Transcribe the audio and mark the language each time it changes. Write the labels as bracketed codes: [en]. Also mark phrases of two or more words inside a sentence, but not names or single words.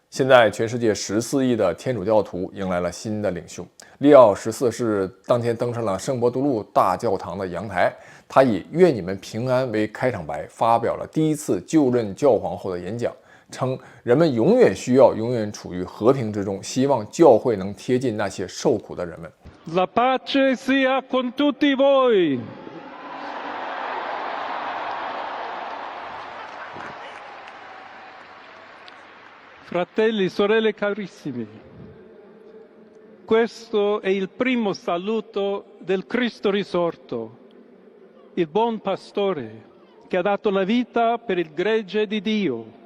[zh] 现在全世界14亿的天主教徒迎来了新的领袖，利奥14世当天登上了圣伯多禄大教堂的阳台，他以愿你们平安为开场白，发表了第一次就任教皇后的演讲，称人们永远需要永远处于和平之中，希望教会能贴近那些受苦的人们。 [it] La pace sia con tutti voi. Fratelli, sorelle carissimi, questo è il primo saluto del Cristo risorto, il buon pastore che ha dato la vita per il gregge di Dio.